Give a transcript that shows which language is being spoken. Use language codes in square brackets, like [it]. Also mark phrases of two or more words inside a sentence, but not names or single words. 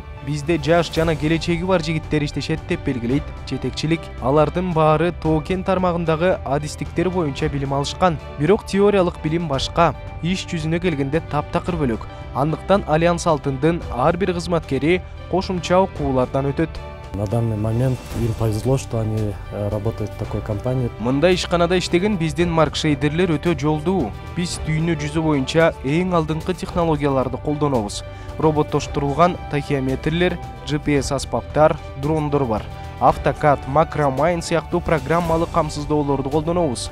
[ky] Бизде жаш жана келечеги бар жигиттер иштешет деп белгилейт жетекчилик. Алардын баары тоо кен тармагындагы адистиктер боюнча билим алышкан. Бирок теориялык билим башка, иш жүзүнө келгенде таптакыр бөлөк. Андыктан Альянс Алтындын ар бир кызматкери кошумча окуулардан өтөт. [ru] На данный момент им повезло, что они работают в такой компании. [ky] Мындай ишканада иштеген биздин Маркшейдерлер өтө жолдуу. Биз дүйнө жүзү боюнча эң алдыңкы технологияларды колдонобуз. Роботтоштурулган тахиометрлер, GPS аспаптар, дрондор бар. Автокад, Макромайн сыяктуу программалык камсыздоолорду колдонобуз.